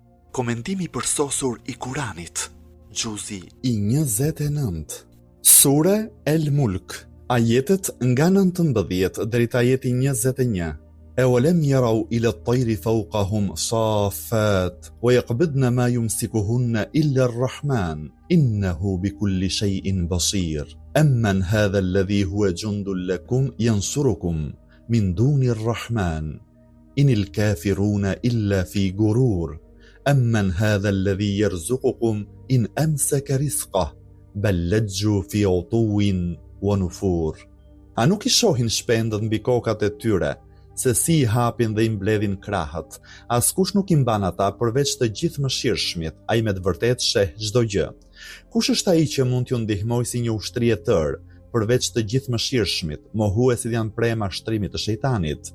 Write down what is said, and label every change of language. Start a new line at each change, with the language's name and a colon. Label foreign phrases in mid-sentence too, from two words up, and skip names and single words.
Albanian: Komentimi përsosur I Kuranit, Gjuzi I 29. Sure El Mulk, ajetet nga 19 deri te ajeti 21.
Arabic: أولم يروا إلى الطير فوقهم صافات ويقبضن ما يمسكهن إلا الرحمن إنه بكل شيء بصير أمن هذا الذي هو جند لكم ينصركم من دون الرحمن إن الكافرون إلا في غرور أمن هذا الذي يرزقكم إن أمسك رزقه بل لجوا في عتو ونفور.
Albanian: A nuk I shohin shpendët mbi kokat e tyre, se si I hapin dhe I mbledhin krahët. Askush nuk I mban ata përveç të gjithë mëshirshmit, ai me të vërtetë sheh çdo gjë. Kush është ai që mund t'ju ndihmojë si një ushtri e tërë, përveç të gjithë mëshirshmit, mohuesit janë prej mashtrimit të shejtanit?